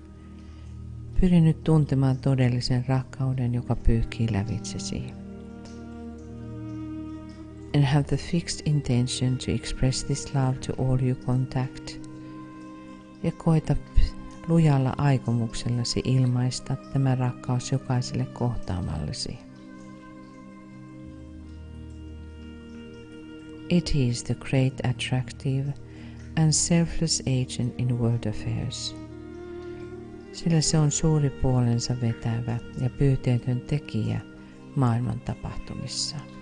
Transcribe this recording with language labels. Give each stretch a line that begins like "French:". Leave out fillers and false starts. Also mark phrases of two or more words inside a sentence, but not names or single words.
Finnish: Pyri nyt tuntemaan todellisen rakkauden, joka pyyhkii lävitsesi.
English: And have the fixed intention to express this love to all you contact.
Finnish: Ja koita lujalla aikomuksellasi ilmaista tämä rakkaus jokaiselle kohtaamallesi.
English: It is the great attractive and selfless agent in world affairs.
Finnish: Sillä se on suuri puolensa vetävä ja pyyteetön tekijä maailman tapahtumissa.